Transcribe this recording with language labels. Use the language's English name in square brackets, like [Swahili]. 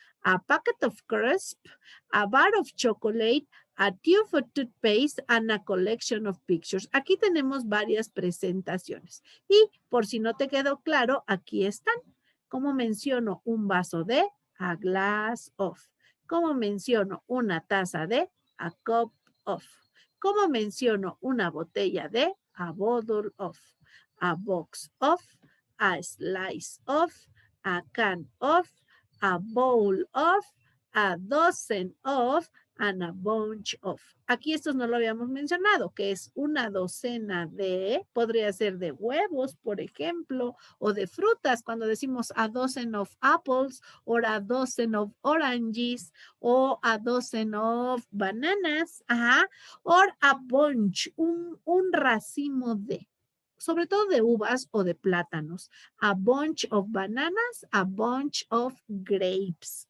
[English] A packet of crisp, a bar of chocolate, a tube of toothpaste, and a collection of pictures. [Spanish] Aquí tenemos varias presentaciones. Y por si no te quedó claro, aquí están. Como menciono, un vaso de, [English] a glass of. [Spanish] Como menciono, una taza de, [English] a cup of. [Spanish] Como menciono, una botella de, [English] a bottle of. A box of, a slice of, a can of, a bowl of, a dozen of, and a bunch of. [Spanish] Aquí estos no lo habíamos mencionado, que es una docena de, podría ser de huevos, por ejemplo, o de frutas, cuando decimos [English] a dozen of apples, or a dozen of oranges, [Spanish] o [English] a dozen of bananas, [Spanish] ajá, [English] or a bunch, [Spanish] un racimo de, sobre todo de uvas o de plátanos. [English] A bunch of bananas, a bunch of grapes.